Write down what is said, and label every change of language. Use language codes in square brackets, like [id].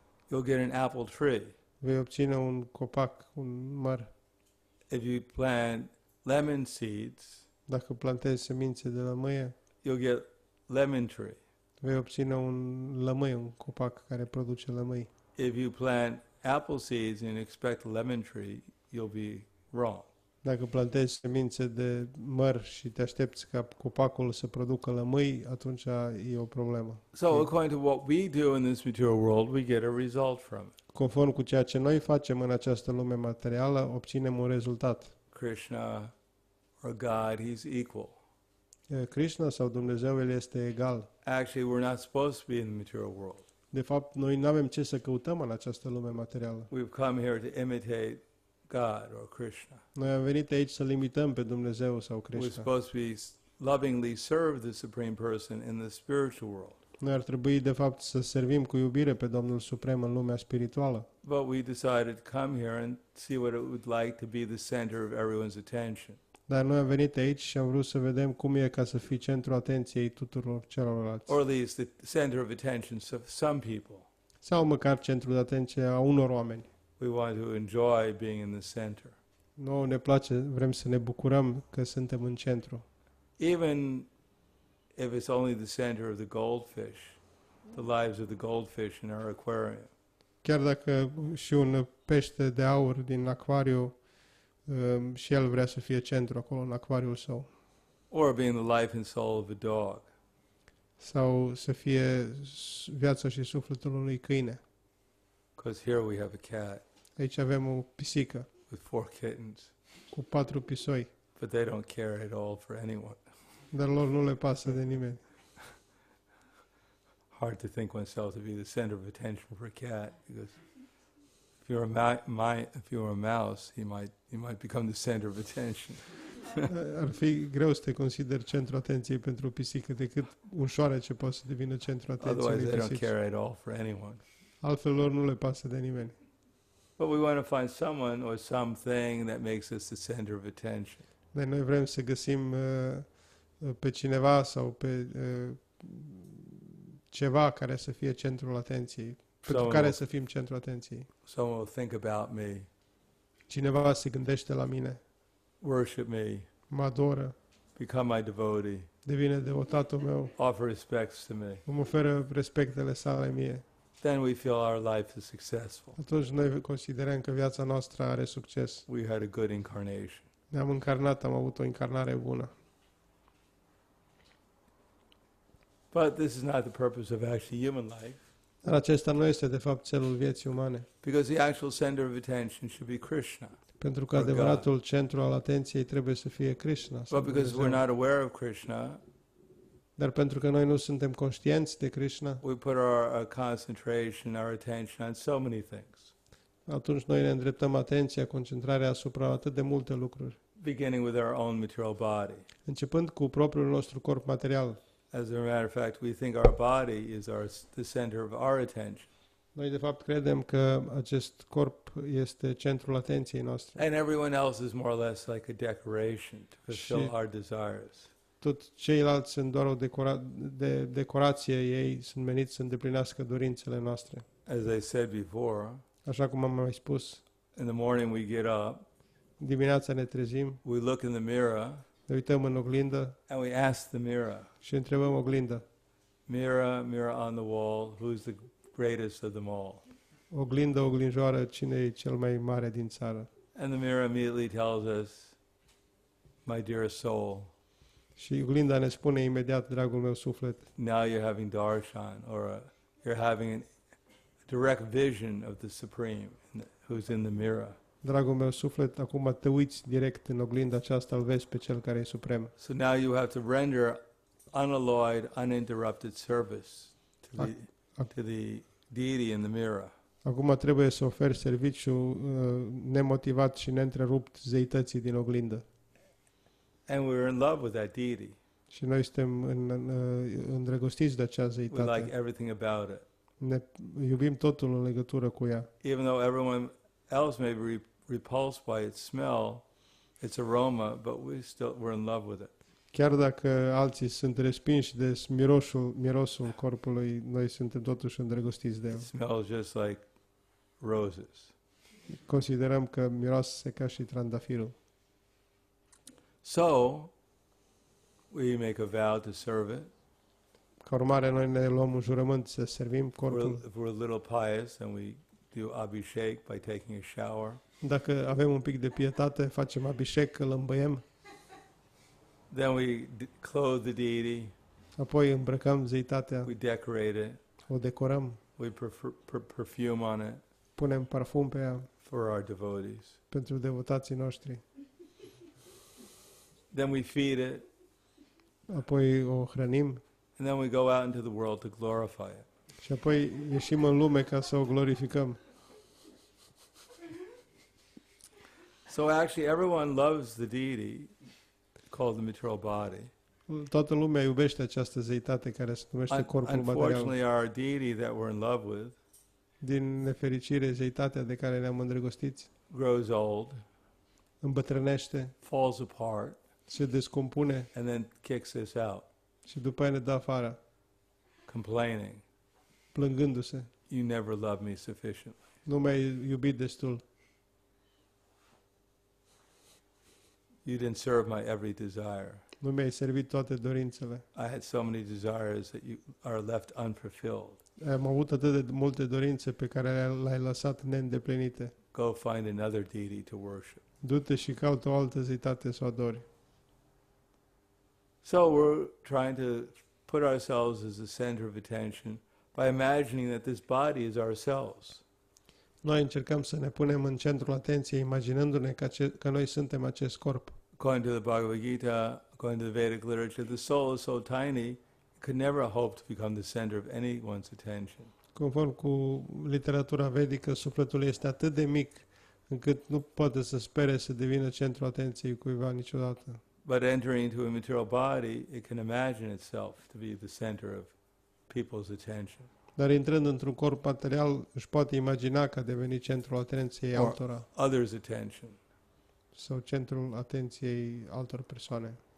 [en] you'll get an apple tree. [ro] vei obține un copac, un măr. [en] If you plant lemon seeds, [ro] Dacă plantezi semințe de lămâie, [en] you'll get lemon tree. [ro] vei obține un lămâi, un copac care produce lămâi. [en] If you plant apple seeds and expect a lemon tree, you'll be wrong. [ro] Dacă plantezi semințe de măr și te aștepți ca copacul să producă lămâi, atunci e o problemă. [en] So according to what we do in this material world, we get a result from it. [ro] Conform cu ceea ce noi facem în această lume materială, obținem un rezultat. [en] Krishna or God, He's equal. [ro] Krishna sau Dumnezeu, El este egal. [en] Actually, we're not supposed to be in the material world. [ro] De fapt, noi nu avem ce să căutăm în această lume materială. [en] We've come here to imitate God or Krishna. [ro] Noi am venit aici să limităm pe Dumnezeu sau [en] We're [ro] Krishna. [en] supposed to be lovingly serve the Supreme Person in the spiritual world. [ro] Noi ar trebui, de fapt, să servim cu iubire pe Domnul Suprem în lumea spirituală. [en] But we decided to come here and see what it would like to be the center of everyone's attention. [ro] Dar noi am venit aici și am vrut să vedem cum e ca să fii centrul atenției tuturor celorlalți. [en] Or at least the center of attention of some people. [ro] Sau măcar centrul de atenție a unor oameni. [en] We want to enjoy being in the center. [ro] Nouă ne place, vrem să ne bucurăm că suntem în centru. [en] Even if it's only the center of the goldfish, the lives of the goldfish in our aquarium. [ro] Chiar dacă și un pește de aur din acvariu, și el vrea să fie centru acolo în acvariul său. [en] Or being the life and soul of a dog. [ro] Sau să fie viața și sufletul unui câine. [en] Because here we have a cat [ro] Aici avem o pisică [en] with 4 kittens, [ro] cu 4 pisoi, [en] but they don't care at all for anyone. [ro] dar lor nu le pasă de nimeni. [en] Hard to think oneself to be the center of attention for a cat, because if you're if you're a mouse, he might become the center of attention. [ro] Ar fi greu să te consideri centru atenției pentru o pisică decât un șoarece poate să devină centru atenției [en] Otherwise, [ro] unei [en] they don't [ro] pisici. [en] care at all for anyone. [ro] Altfel lor nu le pasă de nimeni. [en] But we want to find someone or something that makes us the center of attention. [ro] Dar noi vrem să găsim pe cineva sau pe ceva care să fie centrul atenției, pentru care să fim centrul atenției. [en] Someone will think about me, [ro] Cineva se gândește la mine, [en] worship me, [ro] mă adoră, [en] become my devotee, [ro] devine devotatul meu, [en] offer respects to me. [ro] îmi oferă respectele sale mie. [en] Then we feel our life is successful. [ro] Atunci noi considerăm că viața noastră are succes. [en] We had a good incarnation. [ro] Ne-am încarnat, am avut o încarnare bună. [en] But this is not the purpose of actually human life, [ro] Dar acesta nu este de fapt țelul vieții umane. [en] because the actual center of attention should be Krishna. [ro] Pentru că [en] Or [ro] adevăratul centru al atenției trebuie să fie Krishna. sau [en] But because we're [ro] Dumnezeu. [en] not aware of Krishna, [ro] Dar pentru că noi nu suntem conștienți de Krishna, [en] we put our concentration, our attention on so many things, [ro] atunci noi ne îndreptăm atenția, concentrarea asupra atât de multe lucruri. [en] beginning with our own material body. [ro] Începând cu propriul nostru corp material. [en] As a matter of fact, we think our body is the center of our attention, [ro] Noi de fapt credem că acest corp este centrul atenției noastre. [en] and everyone else is more or less like a decoration to fulfill [ro] Și- [en] our desires. [ro] Tot ceilalți sunt doar o decorație, ei sunt meniți să îndeplinească dorințele noastre. [en] As I said before, [ro] Așa cum am mai spus, [en] in the morning we get up, [ro] dimineața ne trezim, [en] we look in the mirror, [ro] ne uităm în oglindă [en] and we ask the mirror, [ro] și întrebăm oglinda. [en] mirror, mirror on the wall, who's the greatest of them all? [ro] Oglindă, oglinjoară, cine e cel mai mare din țară? [en] And the mirror immediately tells us, my dear soul, [ro] Și oglinda ne spune imediat, dragul meu suflet, [en] now you're having darshan, or you're having a direct vision of the Supreme who's in the mirror. [ro] dragul meu suflet, acum te uiți direct în oglinda aceasta, îl vezi pe cel care e suprem. [en] So now you have to render unalloyed, uninterrupted service to the deity in the mirror. [ro] Acum trebuie să oferi serviciu nemotivat și neîntrerupt zeității din oglindă. [en] And we're in love with that deity. [ro] Și noi suntem îndrăgostiți de acea [en] We like [ro] zeitate. [en] everything about it. [ro] Ne iubim totul în legătură cu ea. [en] Even though everyone else may be repulsed by its smell, its aroma, but we're in love with it. [ro] Chiar dacă alții sunt respinși de mirosul corpului, noi suntem totuși îndrăgostiți de [en] It [ro] el. [en] smells just like roses. [ro] Considerăm că miroase ca și trandafirul. [en] So, we make a vow to serve it. [ro] Ca urmare, noi ne luăm un jurământ să servim corpul. [en] If we're a little pious, then we do abhishek by taking a shower. [ro] Dacă avem un pic de pietate, facem abhishek, îl îmbăiem, [en] Then we clothe the deity, [ro] apoi îmbrăcăm zeitatea, [en] we decorate it, [ro] o decorăm, [en] we perfume on it [ro] punem parfum pe ea [en] for our devotees. [ro] pentru devotații noștri, [en] Then we feed it, [ro] apoi o hrănim [en] and then we go out into the world to glorify it. [ro] și apoi ieșim în lume ca să o glorificăm. [en] So actually everyone loves the deity called the material body. [ro] Toată lumea iubește această zeitate care se numește corpul material. [en] Unfortunately, our deity that we're in love with [ro] Din nefericire, zeitatea de care ne-am îndrăgostiți [en] grows old, [ro] îmbătrânește, [en] falls apart, [ro] se descompune [en] and then kicks us out, [ro] și după aia ne dă afară, [en] complaining, [ro] plângându-se. [en] you never loved me sufficiently. [ro] Nu m-ai iubit destul. [en] You didn't serve my every desire. [ro] Nu mi-ai servit toate dorințele. [en] I had so many desires that you are left unfulfilled. [ro] Am avut atât de multe dorințe pe care le-ai lăsat neîndeplinite. [en] Go find another deity to worship. [ro] Du-te și caută o altă zeitate să o adori. [en] So we're trying to put ourselves as the center of attention by imagining that this body is ourselves. [ro] Noi încercăm să ne punem în centrul atenției, imaginându-ne că noi suntem acest corp. [en] According to the Bhagavad Gita, according to the Vedic literature, the soul is so tiny, it could never hope to become the center of anyone's attention. [ro] Conform cu literatura vedică, sufletul este atât de mic încât nu poate să spere să devină centrul atenției cuiva niciodată. [en] But entering into a material body, it can imagine itself to be the center of people's attention. [ro] Dar intrând într-un corp material, își poate imagina că a devenit centrul atenției [en] Or [ro] altora [en] others' attention. [ro] sau centrul atenției altor persoane.